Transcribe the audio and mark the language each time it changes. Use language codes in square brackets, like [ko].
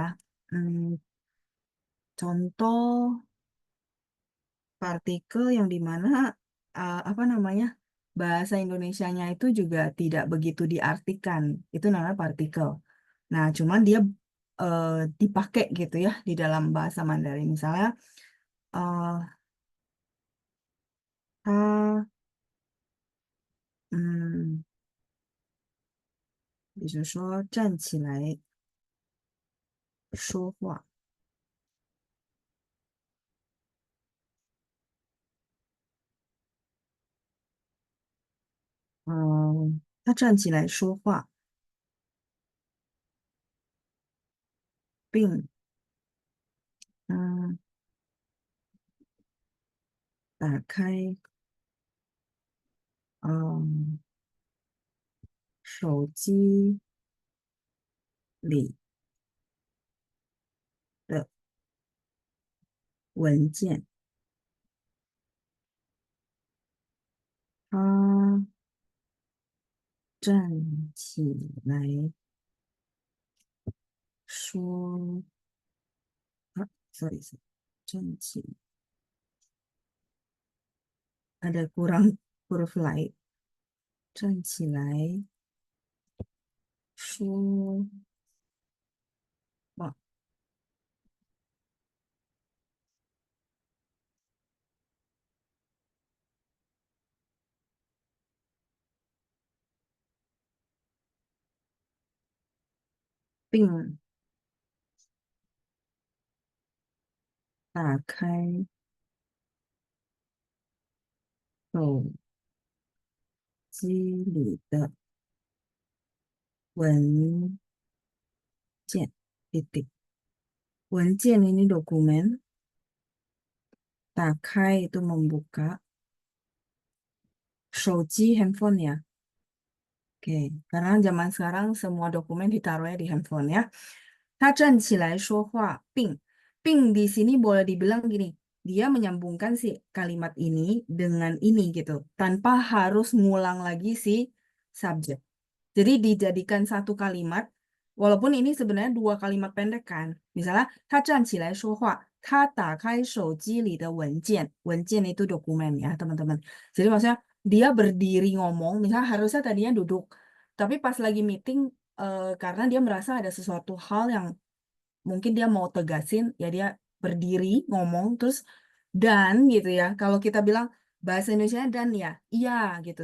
[id] Hmm, contoh partikel yang dimana apa namanya bahasa Indonesianya itu juga tidak begitu diartikan, itu namanya partikel. Nah, cuman dia eh, dipakai gitu ya di dalam bahasa Mandarin. Misalnya, eh, [zh] 他嗯，比如说站起来说话，他站起来说话，并嗯打开嗯手机里的文件。他站起来说 [en] sorry, [zh] 站起 [id] ada kurang huruf lain. [zh] 站起来说话，并打开手机里的文件。 [id] titik. 文件ini dokumen, 打开 itu membuka, 手机 handphone ya. Oke, karena zaman sekarang semua dokumen ditaruhnya di handphone ya. [zh] 他站起来说话并 [id] di sini boleh dibilang gini, dia menyambungkan si kalimat ini dengan ini gitu, tanpa harus ngulang lagi si subjek. Jadi dijadikan satu kalimat, Walaupun ini sebenarnya dua kalimat pendek kan. Misalnya, [zh] 他站起来说话，他打开手机里的文件。 [id] 文件itu dokumen ya, teman-teman. Jadi maksudnya dia berdiri ngomong, misalnya harusnya tadinya duduk. Tapi pas lagi meeting, karena dia merasa ada sesuatu hal yang mungkin dia mau tegasin, ya dia berdiri ngomong, terus dan gitu ya. Kalau kita bilang bahasa Indonesia dan ya, iya gitu.